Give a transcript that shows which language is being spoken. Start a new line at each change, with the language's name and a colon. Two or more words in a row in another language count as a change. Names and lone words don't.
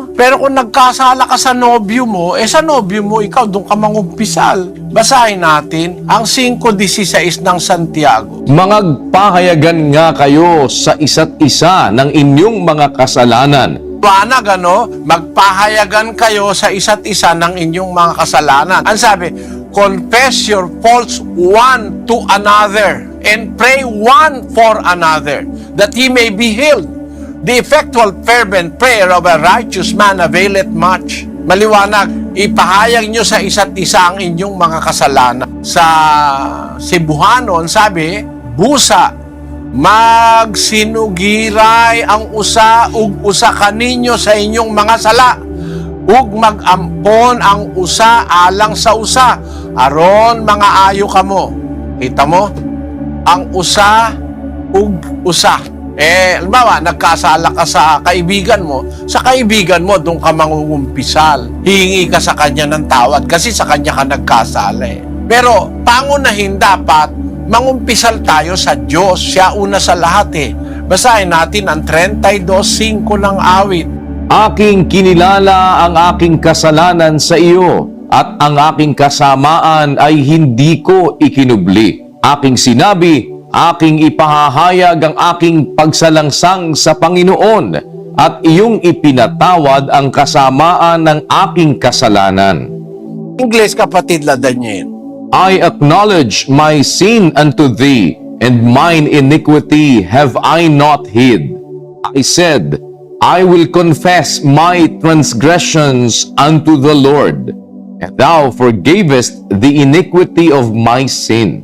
Filipino: Pero kung nagkasala ka sa nobyo mo, sa nobyo mo, ikaw doon ka mangumpisal. Basahin natin ang 5:16 ng Santiago. Mangagpahayagan nga kayo sa isa't isa ng inyong mga kasalanan. Wanag, magpahayagan kayo sa isa't isa ng inyong mga kasalanan. Ang sabi,
English: confess your faults one to another and pray one for another, that he may be healed. The effectual fervent prayer of a righteous man availeth much.
Filipino: Maliwanag, ipahayag nyo sa isa't isa ang inyong mga kasalanan. Sa Cebuanon, sabi,
Cebuano: busa, magsinugiray ang usa ug usa kaninyo sa inyong mga sala, ug magampon ang usa alang sa usa, aron mga ayo kamo. Kita mo? Ang usa ug usa.
Filipino: Halimbawa, nagkasala ka sa kaibigan mo doon ka mangungumpisal. Hihingi ka sa kanya ng tawad kasi sa kanya ka nagkasala eh. Pero pangunahin dapat, mangumpisal tayo sa Diyos. Siya una sa lahat eh. Basahin natin ang 32:5 ng awit. Aking kinilala ang aking kasalanan sa iyo, at ang aking kasamaan ay hindi ko ikinubli. Aking sinabi, aking ipahahayag ang aking pagsalangsang sa Panginoon, at iyong ipinatawad ang kasamaan ng aking kasalanan. English, kapatid la Daniel.
English: I acknowledge my sin unto thee, and mine iniquity have I not hid. I said, I will confess my transgressions unto the Lord, and thou forgavest the iniquity of my sin.